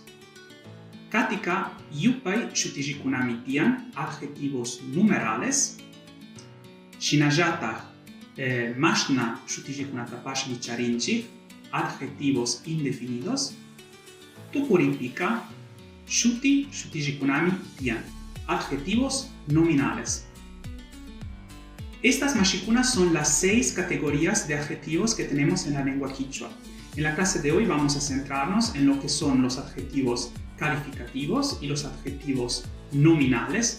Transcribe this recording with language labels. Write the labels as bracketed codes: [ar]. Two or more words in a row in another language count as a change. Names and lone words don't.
[qu] Katika yupay shutijikunami tian. [es] Adjetivos numerales. [qu] Shinajata mashna shutijikunatapashmi charinchi. [es] Adjetivos indefinidos. [qu] Tukurinpika, shutijikunami tian. Adjetivos nominales. [es] Estas mashikunas son las 6 categorías de adjetivos que tenemos en la lengua quichua. En la clase de hoy vamos a centrarnos en lo que son los adjetivos calificativos y los adjetivos nominales.